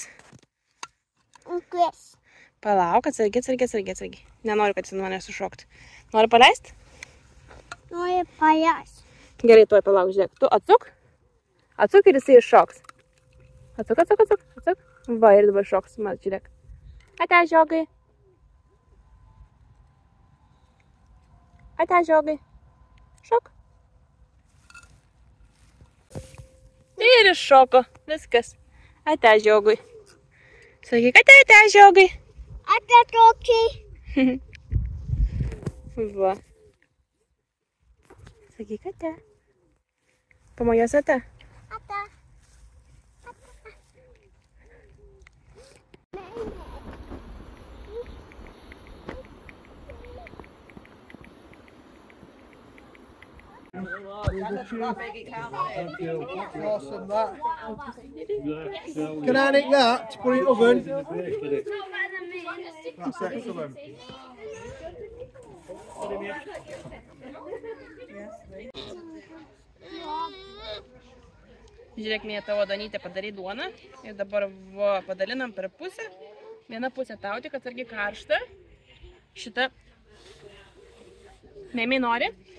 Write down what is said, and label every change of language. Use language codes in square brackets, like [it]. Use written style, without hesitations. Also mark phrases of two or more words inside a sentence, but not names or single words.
[lt] Ukės. Palauk, atsargiai. Nenoriu, kad jis nuo manęs sušoktų. Nori paleisti? Nori pajas. Gerai, tuoj palauk, žiūrėk. Tu atsuk. Atsuk ir jisai iššoks. Atsuk. Va, ir dabar šoks. Mat, žiūrėk. Ate, žiogai. Ate, žiogai. Šok. Ir iššoko. Viskas. Ate, žiogui. Sakyk, ate, žiogai. Ate tokiai. Va. Sakyk, ate. Pamojos ate. Ate. [en] Awesome that. Can I nick that to put in the oven? That's excellent. [lt] Žiūrėk, mėja tavo Danytė padarė duoną ir dabar va, padalinam per pusę. Viena pusė tau tik atsargiai karšta. Šitą Mėmiai nori?